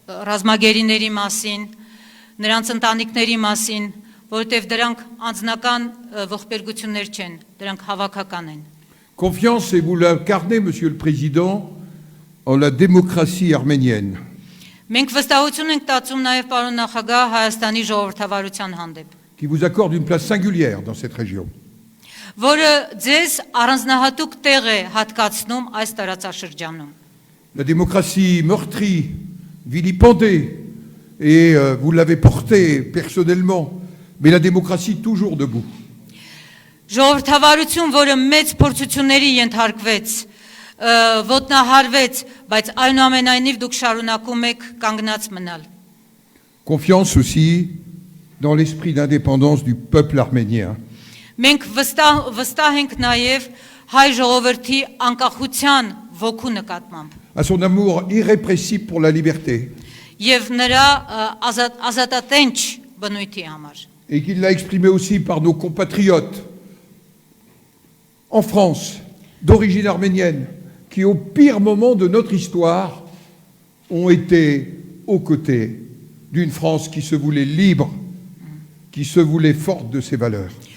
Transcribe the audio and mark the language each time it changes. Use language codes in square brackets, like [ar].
[hy] ռազմագերիների մասին, նրանց ընտանիքների մասին, որովհետև դրանք անձնական ողբերգություններ չեն, դրանք հավաքական են։ [fr] Confiance, et vous l'incarnez, Monsieur le Président, en la démocratie arménienne. [hy] Մենք վստահություն ենք տածում նաև պարոն նախագահ Հայաստանի ժողովրդավարության հանդեպ, [fr] qui vous accorde une place singulière dans cette région. [hy] որը ձեզ առանձնահատուկ տեղ է հատկացնում այս տարածաշրջանում։ [fr] La démocratie meurtrie, vilipendée, et vous l'avez portée personnellement, mais la démocratie toujours debout. [hy] Ժողովրդավարություն, որը մեծ փորձությունների ենթարկվեց, ոտնահարվեց, բայց այնուամենայնիվ դուք շարունակում եք կանգնած մնալ։ [fr] Confiance aussi dans l'esprit d'indépendance du peuple arménien. [hy] Մենք վստահ ենք նաև հայ ժողովրդի անկախության ոգու նկատմամբ [fr] À son amour irrépressible pour la liberté, [hy] եւ նրա ազատատենչ բնույթի համար։ [fr] et qu'il l'a exprimé aussi par nos compatriotes en France, d'origine arménienne, qui au pire moment de notre histoire ont été aux côtés d'une France qui se voulait libre, qui se voulait forte de ses valeurs.